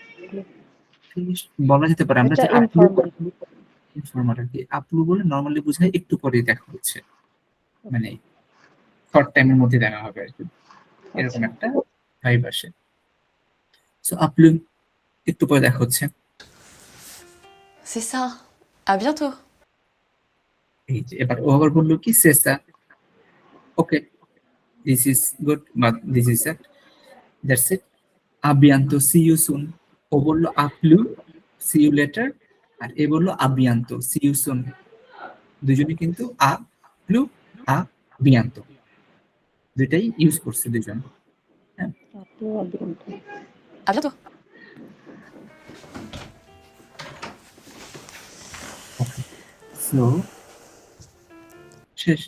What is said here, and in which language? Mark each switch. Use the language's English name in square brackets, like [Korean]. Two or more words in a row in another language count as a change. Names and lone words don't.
[Bangla] বলা যেতে পারে আমরা এটা যে আপলু ইনফর্মাল। ইনফরমাল আর কি, আপলু বলে নর্মালি বোঝায় একটু পরে দেখা হচ্ছে, মানে শর্ট টাইমের মধ্যে দেখা হবে আর কি, এরকম আচ্ছা, একটা ভাইব আসে। সো আপলু একটু পরে দেখা হচ্ছে। [French] C'est ça. À bientôt. [Bangla] এই যে এবার ও আবার বললো কি [English] সেসা, okay this is good, but this is that, that's it. আবিয়ান্তো see you soon. [Bangla] ও বললো আপলু [English] see you later, [Bangla] আর এ বললো আবিয়ান্তো [English] see you soon. [Bangla] দুজনে কিন্তু [French] à plus à bientôt [Bangla] দুইটাই ইউজ করছে দুজন। হ্যাঁ, [French] à plus à bientôt. À bientôt. [Bangla] সো শেষ।